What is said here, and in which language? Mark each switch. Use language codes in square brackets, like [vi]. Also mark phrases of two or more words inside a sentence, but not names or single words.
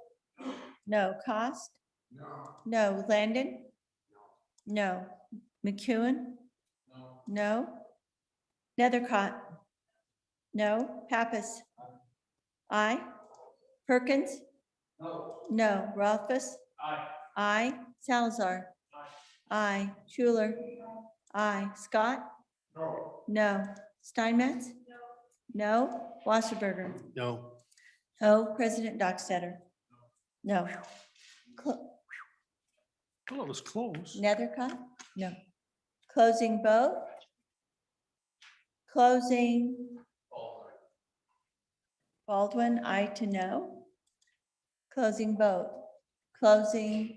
[en] No. Cost? No. Landon? No. McEwen? No. Nethercott? No. Pappas? Aye. Perkins? No. Rothfuss? Aye. Salazar? Aye. Schuler? Aye. Scott? No. Steinmetz? No. Wasserberger? No. No. President Dockstader? No. Well, it was close. Nethercott? No. Closing vote? Closing. Baldwin, aye to no. Closing vote. Closing.